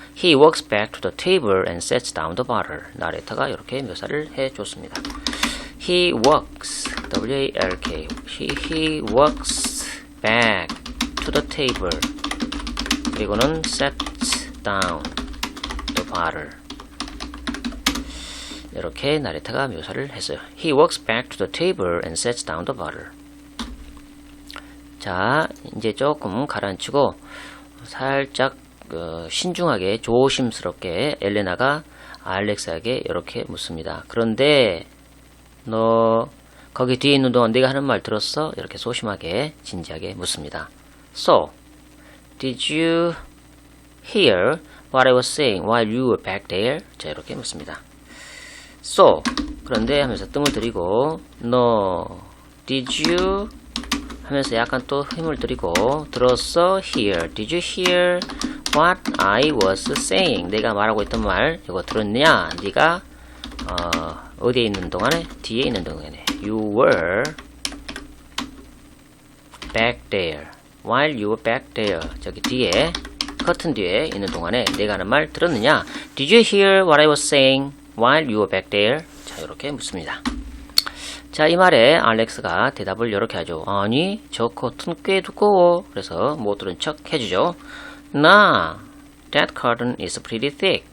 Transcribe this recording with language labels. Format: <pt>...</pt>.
<en>He walks back to the table and sets down the bottle.</en> <ko>나레이터가 이렇게 묘사를 해줬습니다.</ko> <en>He walks, W-A-L-K. He walks back to the table.</en> <ko>그리고는</ko> <en>sets down the bottle.</en> <ko>이렇게 나레이터가 묘사를 했어요. He walks back to the table and sets down the bottle. 자, 이제 조금 가라앉히고 살짝 신중하게 조심스럽게 엘레나가 알렉스에게 이렇게 묻습니다. 그런데 너 거기 뒤에 있는 동안 내가 하는 말 들었어? 이렇게 소심하게 진지하게 묻습니다.</ko> <en>So, did you hear what I was saying while you were back there?</en> <ko>자, 이렇게 묻습니다. So, 그런데 하면서 뜸을 들이고 너</ko> <en>did you</en> <ko>하면서 약간 또 힘을 들이고 들었어?</ko> <en>Hear. Did you hear what I was saying?</en> <ko>내가 말하고 있던 말 이거 들었냐? 네가 어디에 있는 동안에? 뒤에 있는 동안에.</ko> <en>You were back there. While you were back there.</en> <ko>저기 뒤에 커튼 뒤에 있는 동안에 내가 하는 말 들었느냐? Did you hear what I was saying while you were back there? 자, 이렇게 묻습니다. 자, 이 말에 알렉스가 대답을 이렇게 하죠. 아니, 저 커튼 꽤 두꺼워. 그래서 못 들은 척 해주죠.</ko> <en>Nah, that curtain is pretty thick.</en>